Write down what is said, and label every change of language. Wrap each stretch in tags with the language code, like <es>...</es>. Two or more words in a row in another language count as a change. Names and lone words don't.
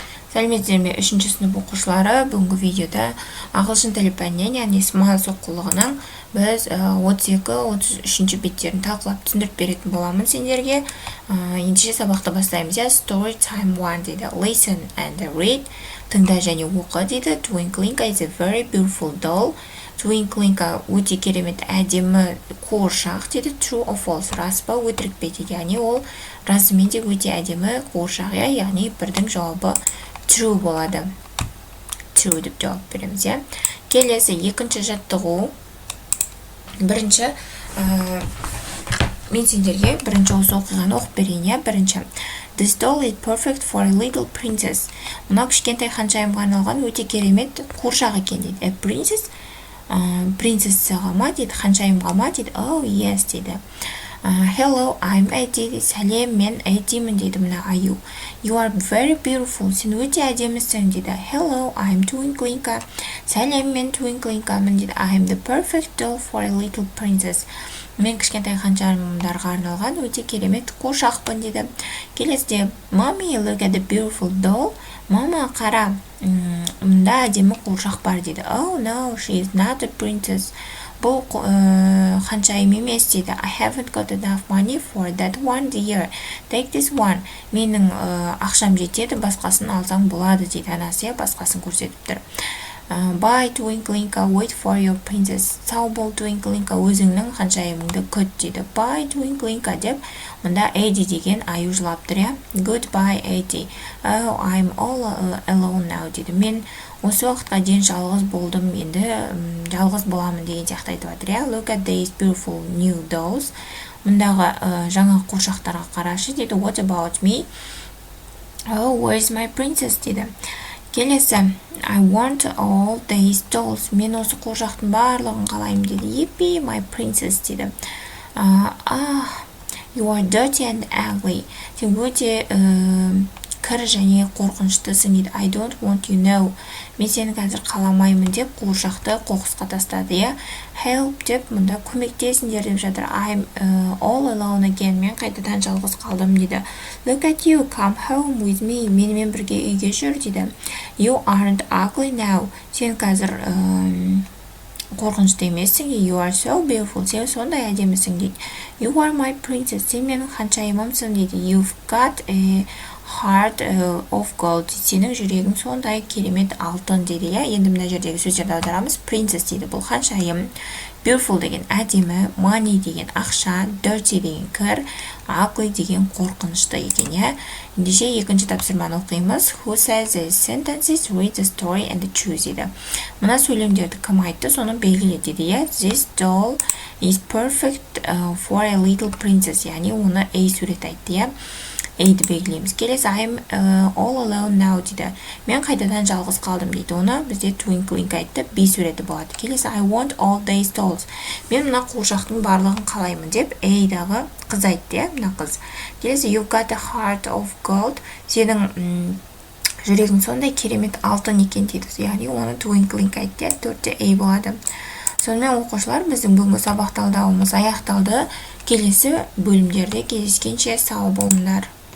<kk>Сәлеметсіздер ме, 3-ші сынып оқушылары. Бүгінгі видеода ағылшын тілі пәнінен, яғни смал соққылығының біз 32-33 беттерін талқылап түсіндіріп беретін боламын сендерге. Ендеше сабақты бастаймыз.</kk> <en>Story time 1 дейді. Listen and read.</en> <kk>Тыңда және оқы дейді.</kk> <en>Twinkling is a very beautiful doll.</en> <kk>Twinkling өте керемет әдемі қуыршақ дейді.</kk> <en>True or false,</en> <kk>рас па өтірік пе дейді. Яғни ол расымен де өте әдемі қуыршақ, яғни бірдің жауабы true болады. True деп жауап береміз. Келесі екінші жаттығу. Бірінші мен сендерге бірінші осы оқиғаны оқып берейін. Бірінші.</kk> <en>This doll is perfect for a little princess.</en> <kk>Мына кішкентай ханшайымға арналған өте керемет қуыршақ екен дейді.</kk> <en>A princess?</en> <kk>Принцессаға ма дейді, ханшайымға ма дейді.</kk> <en>Oh, yes дейді. Hello, I'm Eddie.</en> <kk>Сәлем, мен Эддимін дейді мына Аю.</kk> <en>You are very beautiful.</en> <kk>Сен өте әдемісің дейді.</kk> <en>Hello, I'm Twinkling.</en> <kk>Сәлем, мен Twinkling-мын дейді.</kk> <en>I'm the perfect doll for a little princess.</en> <kk>Мен кішкентай ханшайымдарға арналған өте керемет қуыршақпын дейді. Келесіде,</kk> <en>Mommy, look at the beautiful doll.</en> <kk>Мама, қара, мұнда әдемі қуыршақ бар дейді.</kk> <en>Oh, no, she is not a princess.</en> <kk>Бұл ханшайым емес дейді.</kk> <en>I haven't got enough money for that one, dear. Take this one.</en> <kk>Менің ақшам жетеді, басқасын алсаң болады дейді. Анасы басқасын көрсетіп тұр.</kk> <en>Bye, Twinkling, wait for your princess.</en> <kk>Сау бол, Twinkling, өзіңнің ханшайымыңды күт дейді. Bye, Twinkling деп мұнда Эдди деген Аю жылап тұр.</kk> <en>Goodbye, Eddie. Oh, I'm all alone now дейді.</en> <kk>Мен осы уақытқа дейін жалғыз болдым, енді жалғыз боламын деген сияқты айтып жатыр.</kk> <en>Look at these beautiful new dolls.</en> <kk>Мұндағы жаңа қуыршақтарға қарашы дейді.</kk> <en>What about me? Oh, where's my princess дейді.</en> <kk>Келесі,</kk> <en>I want all these dolls.</en> <kk>Мен осы қуыршақтың барлығын қалаймын дейді.</kk> <en>Yippee, my princess дейді. You are dirty and ugly.</en> <kk>Сен өте кір және қорқыныштысың дейді.</kk> <en>I don't want you know.</en> <kk>Мен сені қазір қаламаймын деп қуыршақты қоқысқа тастады. Help деп мұнда көмектесіңдер деп жатыр.</kk> <en>I'm all alone again.</en> <kk>Мен қайтадан жалғыз қалдым дейді.</kk> <en>Look at you, come home with me.</en> <kk>Менімен бірге үйге жүр дейді.</kk> <en>You aren't ugly now.</en> <kk>Сен қазір қорқынышты емессің.</kk> <en>You are so beautiful.</en> <kk>Сен сондай әдемісің дейді.</kk> <en>You are my princess.</en> <kk>Сен менің ханшайымымсың дейді.</kk> <en>You've got a heart of gold.</en> <kk>Сенің жүрегің сондай керемет алтын дейді. Енді мына жердегі сөздерді аударамыз. Princess дейді. Бұл ханшайым. Beautiful деген әдемі, money деген ақша, dirty деген кір, ugly деген қорқынышты екен. Ендеше екінші тапсырманы оқимыз.</kk> <en>Who says these sentences? Read the story and choose дейді.</en> <kk>Мына сөйлемдерді кім айтты, соны белгіле дейді.</kk> <en>This doll is perfect for a little princess.</en> <kk>Яғни оны A сурет айтты. Айды белгілейміз. Келесі,</kk> <en>I'm all alone now дейді.</en> <kk>Мен қайтадан жалғыз қалдым дейді. Оны бізде Twinkling айтты, B суреті болады. Келесі,</kk> <en>I want all these dolls.</en> <kk>Мен мына қуыршақтың барлығын қалаймын деп Дағы қыз айтты. Мына қыз. Келесі,</kk> <en>you've got a heart of gold.</en> <kk>Сенің жүрегің сондай керемет алтын екен дейді. Яғни оны Twinkling айтты. 4-те A болады. Сонымен оқушылар, біздің бүгінгі сабақ талдауымыз аяқталды. Келесі бөлімдерде кездескенше сау болыңдар.</kk>